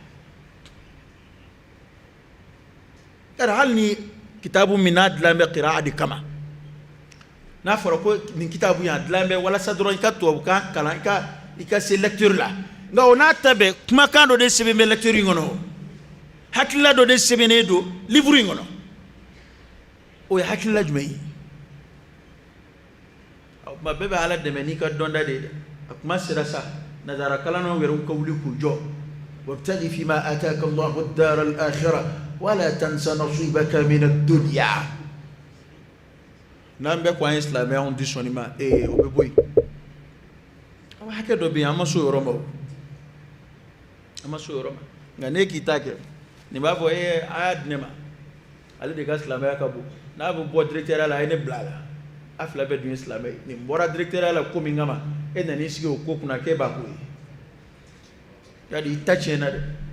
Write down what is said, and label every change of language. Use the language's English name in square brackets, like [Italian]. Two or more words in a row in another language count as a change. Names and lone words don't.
[Bambara] yɛrɛ hali ni kitabu min n'a dilan bɛ qira'a de kama n'a fɔra ko nin kitabu in a dilan bɛ walasa dɔrɔn i ka tubabukan kalan i ka se lecture la nka o n'a ta bɛɛ kumakan dɔ de sɛbɛn bɛ lecture in kɔnɔ hakilila dɔ de sɛbɛnnen don livre in kɔnɔ o ye hakilila jumɛn ye o tuma bɛɛ bɛ Ala dɛmɛ n'i ka dɔnta de ye dɛ a kuma sera sa nazara kalannaw yɛrɛ ka wuli k'u jɔ [Arabic] وابتغ فيما آتاك الله الدار الآخرة ولا تنس نصيبك من الدنيا [Bambara] n'an bɛɛ ko an ye silamɛya anw tɛ sɔn nin ma o bɛ bɔ yen aw hakɛ dɔ bɛ yen an ma se o yɔrɔ ma o an ma se o yɔrɔ ma nka ne k'i ta kɛ nin b'a fɔ a y'a di ne ma ale de ka silamɛya ka bon n'a bɛ bɔ directeur la a ye ne bila a la a fila bɛɛ dun ye silamɛ ye nin bɔra directeur la ko min kama e nana i sigi o ko kunna k'e b'a ko ye yali i ta tiɲɛna dɛ